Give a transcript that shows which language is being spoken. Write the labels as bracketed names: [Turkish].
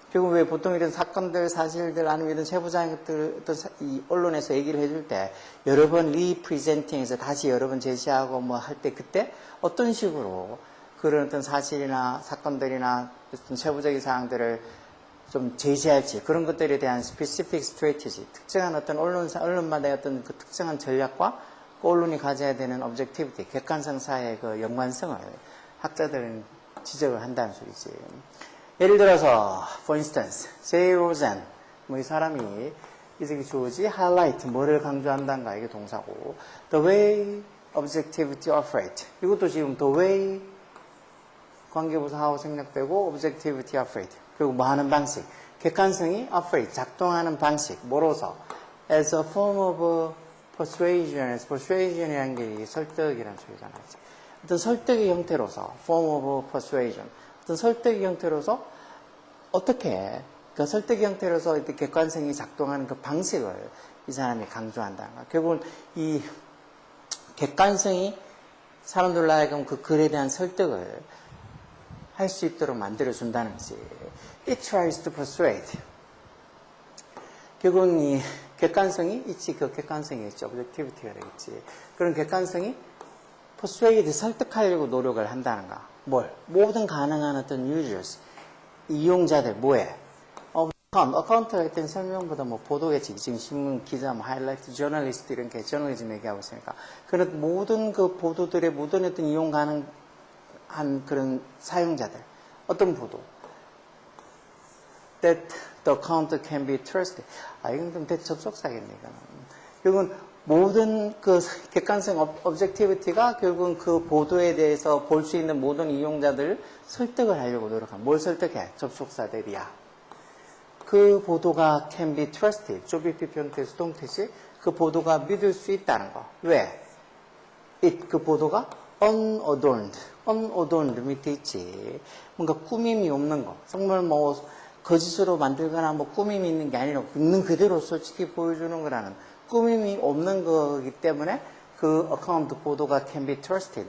[Korean] 결국 왜 보통 이런 사건들, 사실들 아니면 이런 세부적인 것들 어떤 이 언론에서 얘기를 해줄 때 여러 번 representing해서 다시 여러 번 제시하고 뭐 할 때 그때 어떤 식으로 그런 어떤 사실이나 사건들이나 어떤 세부적인 사항들을 좀 제시할지 그런 것들에 대한 specific strategy, 특정한 어떤 언론마다의 어떤 그 특정한 전략과 그 언론이 가져야 되는 objectivity, 객관성 사이의 그 연관성을 학자들은 지적을 한다는 소리지. 예를 들어서, [English] for instance, [Korean] J. Rosen, 이 사람이 이석이 주어지 highlight, 뭐를 강조한단가, 이게 동사고, [English] the way objectivity operate. [Korean] 이것도 지금 the way 관계부사 하고 생략되고, [English] objectivity operate. [Korean] 그리고 뭐 하는 방식, 객관성이 operate, 작동하는 방식, 뭐로서? [English] as a form of persuasion, persuasion이라는 [Korean] 게 설득이라는 소리잖아요. 어떤 설득의 형태로서, [English] form of persuasion. [Korean] 어떤 설득의 형태로서 어떻게 그 설득 형태로서 이렇게 객관성이 작동하는 그 방식을 이 사람이 강조한다는 거야. 결국은 이 객관성이 사람들로 하여금 그 글에 대한 설득을 할 수 있도록 만들어준다는 거지. [English] It tries to persuade. [Korean] 결국은 이 객관성이 있지, 그 객관성이 있지, objectivity가 되겠지. 그런 객관성이 persuade, 설득하려고 노력을 한다는 거야. 뭘? 모든 가능한 어떤 users, 이용자들, 뭐해? 어카운트가 일단 설명보다 뭐 보도겠지. 지금 신문 기자, 뭐 하이라이트, 저널리스트 이런 게 저널리즘 얘기하고 있으니까. 그런 모든 그 보도들의 모든 어떤 이용 가능한 그런 사용자들. 어떤 보도? [English] That the account can be trusted. [Korean] 이건 좀 대접속사겠네, 이거는. 결국은 모든 그 객관성, objectivity가 결국은 그 보도에 대해서 볼 수 있는 모든 이용자들을 설득을 하려고 노력합니다. 뭘 설득해? 접속사들이야. 그 보도가 [English] can be trusted. [Korean] 조비피 형태, 수동태시. 그 보도가 믿을 수 있다는 거. 왜? 그 보도가 unadorned. unadorned 밑에 있지. 뭔가 꾸밈이 없는 거. 정말 뭐 거짓으로 만들거나 뭐 꾸밈이 있는 게 아니라 있는 그대로 솔직히 보여주는 거라는 꾸밈이 없는 거기 때문에 그 어카운트 보도가 [English] can be trusted.